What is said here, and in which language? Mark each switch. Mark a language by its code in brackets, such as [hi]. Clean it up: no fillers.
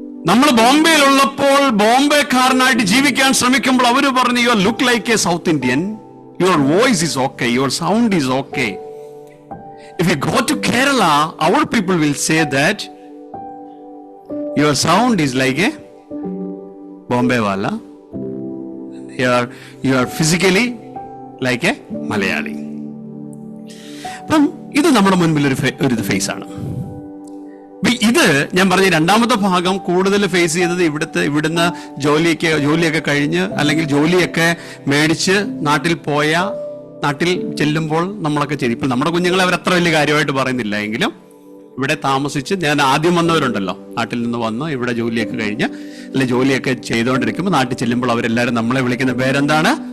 [ml] നമ്മൾ ബോംബെയിലുള്ളപ്പോൾ ബോംബെക്കാരനായിട്ട് ജീവിക്കാൻ ശ്രമിക്കുമ്പോൾ അവർ പറഞ്ഞു, [en] You look like a South Indian, your voice is okay, your sound is okay. If you go to Kerala, അവർ people will say that your sound is like a Bombay wala. You are physically like a Malayali. [ml] അപ്പം ഇത് നമ്മുടെ മുൻപിൽ ഒരു face ആണ്. ഇത് ഞാൻ പറഞ്ഞ രണ്ടാമത്തെ ഭാഗം കൂടുതൽ ഫേസ് ചെയ്തത് ഇവിടുന്ന് ജോലിയൊക്കെ കഴിഞ്ഞ്, അല്ലെങ്കിൽ ജോലിയൊക്കെ മേടിച്ച് നാട്ടിൽ ചെല്ലുമ്പോൾ നമ്മളൊക്കെ ചെയ്തു. ഇപ്പൊ നമ്മുടെ കുഞ്ഞുങ്ങളെ അവരത്ര വലിയ കാര്യമായിട്ട് പറയുന്നില്ല എങ്കിലും ഇവിടെ താമസിച്ച്, ഞാൻ ആദ്യം വന്നവരുണ്ടല്ലോ, നാട്ടിൽ നിന്ന് വന്ന് ഇവിടെ ജോലിയൊക്കെ കഴിഞ്ഞ് അല്ലെ ജോലിയൊക്കെ ചെയ്തുകൊണ്ടിരിക്കുമ്പോൾ നാട്ടിൽ ചെല്ലുമ്പോൾ അവരെല്ലാവരും നമ്മളെ വിളിക്കുന്ന പേരെന്താണ്?